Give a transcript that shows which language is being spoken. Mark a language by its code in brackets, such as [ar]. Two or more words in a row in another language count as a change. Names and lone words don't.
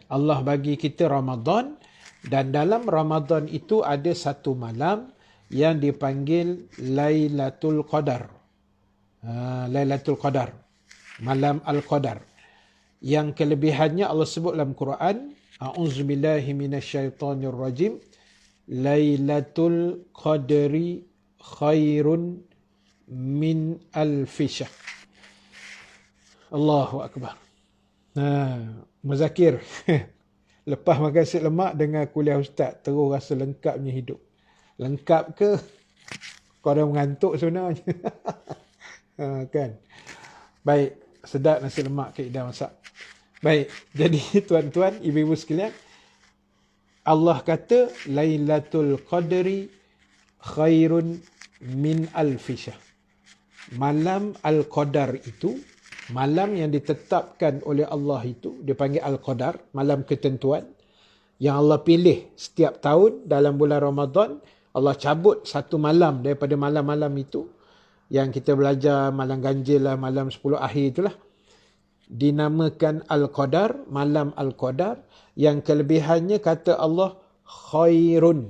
[ms] Allah bagi kita Ramadan, dan dalam Ramadan itu ada satu malam yang dipanggil Lailatul Qadar. Lailatul Qadar. Malam Al-Qadar. Yang kelebihannya Allah sebut dalam Quran, [ar] أعوذ بالله من الشيطان الرجيم. ليلة القدر خير من ألف شهر. الله أكبر. [ms] Muzakir. Lepas makan nasi lemak dengan kuliah ustaz, terus rasa lengkapnya hidup. Lengkap ke? Kau dah mengantuk sebenarnya. Kan? Baik, sedap nasi lemak ke Ida masak. Baik, jadi tuan-tuan, ibu-ibu sekalian, Allah kata [ar] ليلة القدر خير من ألف شهر. [ms] Malam Al-Qadar itu, malam yang ditetapkan oleh Allah itu, dipanggil Al-Qadar, malam ketentuan, yang Allah pilih setiap tahun dalam bulan Ramadan. Allah cabut satu malam daripada malam-malam itu, yang kita belajar malam ganjil lah, malam 10 akhir itulah, dinamakan Al-Qadar, malam Al-Qadar, yang kelebihannya kata Allah khairun.